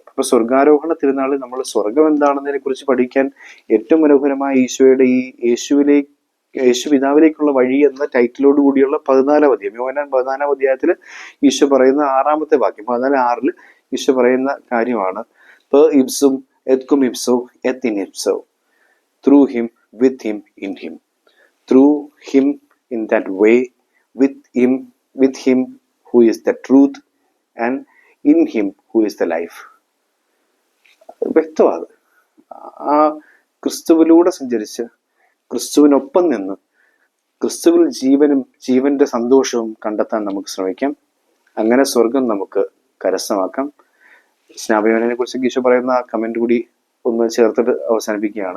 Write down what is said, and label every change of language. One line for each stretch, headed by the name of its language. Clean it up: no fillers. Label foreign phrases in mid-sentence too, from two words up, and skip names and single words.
Malayalam: അപ്പൊ സ്വർഗാരോഹണ തിരുനാളിൽ നമ്മൾ സ്വർഗം എന്താണെന്നതിനെ കുറിച്ച് പഠിക്കാൻ ഏറ്റവും മനോഹരമായ ഈശോയുടെ ഈ യേശു പിതാവിലേക്കുള്ള വഴി എന്ന ടൈറ്റിലോട് കൂടിയുള്ള 14-ാം അധ്യായം, യോഹന്നാൻ 14-ാം അധ്യായത്തിൽ ഈശോ പറയുന്ന 6-ാമത്തെ വാക്യം, 14:6 ഈശോ പറയുന്ന കാര്യമാണ്,
Latin: per ipsum et cum ipso et in ipso,
English: through him, with him, in him. Through him in that way, with him who is the truth, and in him who is the life.
Malayalam: വ്യക്തമാണ്. ആ ക്രിസ്തുവിലൂടെ സഞ്ചരിച്ച് ക്രിസ്തുവിനൊപ്പം നിന്ന് ക്രിസ്തുവിൽ ജീവനും ജീവന്റെ സന്തോഷവും കണ്ടെത്താൻ നമുക്ക് ശ്രമിക്കാം. അങ്ങനെ സ്വർഗം നമുക്ക് കരസ്ഥമാക്കാം. സ്നാപയോനെ കുറിച്ച് ഈശോ പറയുന്ന ആ കമന്റ് കൂടി ഒന്ന് ചേർത്തിട്ട് അവസാനിപ്പിക്കുകയാണ്.